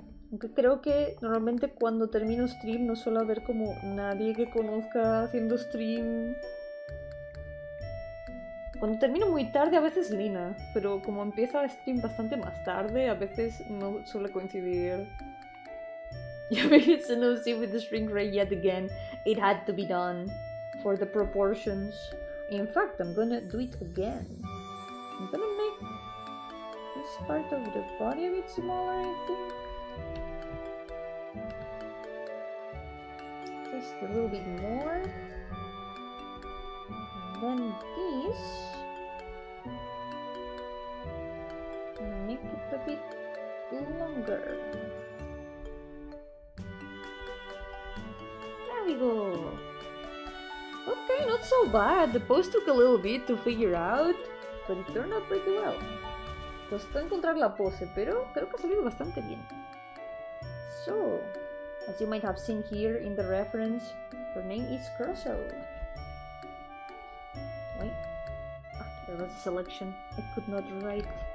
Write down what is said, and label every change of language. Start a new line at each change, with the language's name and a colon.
Spanish: Aunque creo que normalmente cuando termino stream no suele haber como nadie que conozca haciendo stream. Cuando termino muy tarde a veces Lina, pero como empieza el stream bastante más tarde a veces no suele coincidir.
English: Yeah, maybe it's an OC with the shrink ray yet again. It had to be done for the proportions. In fact, I'm gonna do it again. I'm gonna make this part of the body a bit smaller, I think. Just a little bit more. And then this. And make it a bit longer. There we go. Okay, not so bad. The pose took a little bit to figure out, but it turned out pretty well.
Spanish: Costó encontrar la pose, pero creo que ha salido bastante bien.
English: So, as you might have seen here in the reference, her name is Curso. Wait, there was a selection. I could not write.